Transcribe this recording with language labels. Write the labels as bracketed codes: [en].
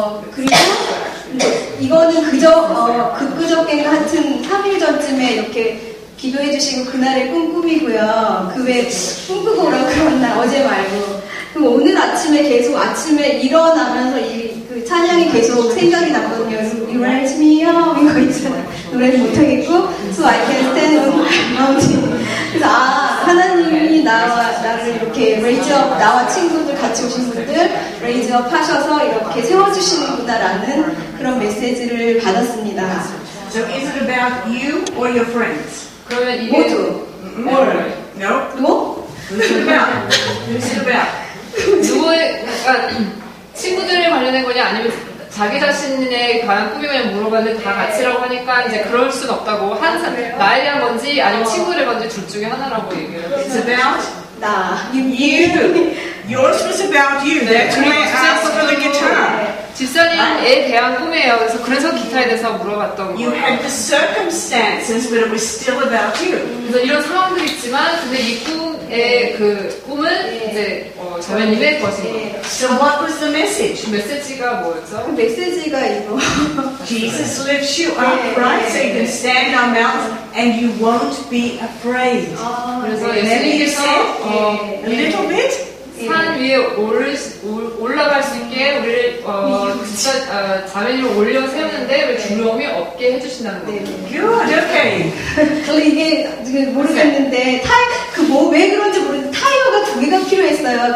[ko] 그리고 이거는 그저께 같은 3일 전쯤에 이렇게 기도해 주시고 그날의 꿈이고요. 그 외 꿈꾸고 오라고 그런 날 어제 말고. 그럼 오늘 아침에 계속 아침에 일어나면서 그 찬양이 계속 생각이 났거든요. [en] You raise me up [ko] 이거 있잖아요. 노래를 못하겠고 [en] So I can stand on my mountain. [ko] 그래서 하나님이 나를 이렇게 raise up, 나와 친구들 같이 오신 분들 raise up 하셔서 이렇게 세워주시는구나라는 그런 메시지를 받았습니다. [en] So is it about you or your friends? [ko] 그러면 이게 모두. [en] No. [ko] 뭐? [en] Who's it about? Who's it about? [ko] 누구의 약간 친구들에 관련된 거냐 아니면 자기 자신에 관한 꿈이냐 물어봤는데 다 같이라고 하니까 이제 그럴 순 없다고 나에 대한 건지 아니면 친구를 건지 둘 중에 하나라고 얘기해요. [en] It's about [ko] 나. [en] you. Yours was about you. That's why I asked for the guitar. [ko] 집사님에 대한 꿈이에요. 그래서 기타에 대해서 물어봤던 [en] You [ko] 거예요. [en] had the circumstances, but it was still about you. [ko] 그래서 이런 상황들이 있지만 근데 이 꿈의 그 꿈은 이제 자매님의 것인 거예요. [en] So what was the message? [ko] 메시지가 뭐였죠? 그 메시지가 이거. [en] Jesus lifts you up, right? So you can stand on mountains and you won't be afraid. [ko] 그래서 [en] And then you [ko] 예수님께서 [en] said, a little bit. [ko] 산 위에 올라갈 수 있게 우리를 자매님을 올려 세우는데 왜 두려움이 없게 해주신다는 거예요. [en] Good, okay. [ko] 저 이게 모르겠는데 왜 그런지 모르겠는데 타이어가 2개가 필요했어요.